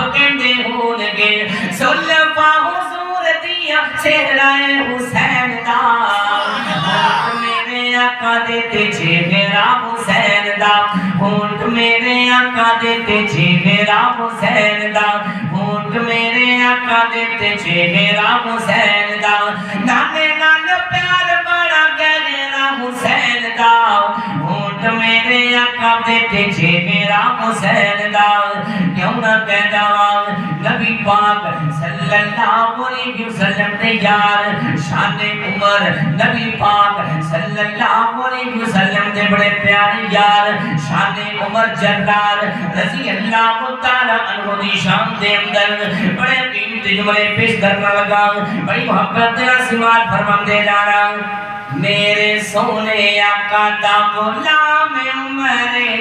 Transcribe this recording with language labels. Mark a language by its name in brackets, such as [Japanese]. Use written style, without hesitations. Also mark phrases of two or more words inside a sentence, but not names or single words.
[Punjabi] ਕਹਿੰਦੇ ਹੋਣਗੇ ਸੁਲਫ਼ਾ ਹਜ਼ੂਰ ਦਿਆ ਚਿਹਰਾ ਹੁਸੈਨ ਦਾ ਮੇਰੇ ਆਕਾ ਦੇਤੇ ਚਿਹਰਾ ਹੁਸੈਨ ਦਾ ਹੋਂਠ ਮੇਰੇ ਆਕਾ ਦੇਤੇ ਚਿਹਰਾ ਹੁਸੈਨ ਦਾ ਹੋਂਠ ਮੇਰੇ ਆਕਾ ਦੇਤੇ ਚਿਹਰਾ ਹੁਸੈਨ ਦਾ ਨਾਨੇ ਨਾਲ ਪਿਆਰ ਬੜਾ ਗਹਿਰਾ ਹੁਸੈਨ ਦਾ ਹੋਂਠ ਮੇਰੇ ਆਕਾ ਦੇਤੇ ਚਿਹਰਾ ਹੁਸੈਨ دا کیوں نہ کہہ جاواں نبی پاک [Arabic] صلی اللہ علیہ وسلم [Punjabi] نے یار شان عمر نبی پاک [Arabic] صلی اللہ علیہ وسلم [Punjabi] نے بڑے پیارے یار شان عمر جنرال [Arabic] رضی اللہ تعالی عنہ [Punjabi] دی شان دے اندر بڑے قیمتی جملے پیش کرنا لگا بڑی محبت سماعت فرماندے جا رہا میرے سونے آقا دا غلام عمر